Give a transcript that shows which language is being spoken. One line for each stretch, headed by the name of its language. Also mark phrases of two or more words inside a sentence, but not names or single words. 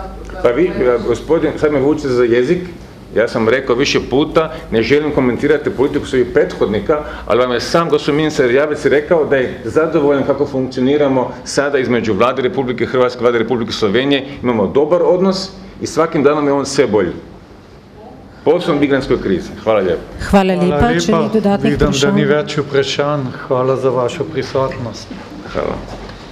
Croatian: Pa vi, gospodin, sad me vučete za jezik, ja sam rekao više puta, ne želim komentirati politiku svojih prethodnika, ali vam je sam gospodin ministar Erjavec rekao da je zadovoljan kako funkcioniramo sada između Vlade Republike Hrvatske i Vlade Republike Slovenije, imamo dobar odnos i svakim danom je on sve bolji. Posebno migrantskoj krizi. Hvala lijepo.
Slovenian: Hvala lepa. Če ni dodatnih Vidim, da ni vprašanj. več vprašanj. Hvala za vašo prisotnost. Hvala.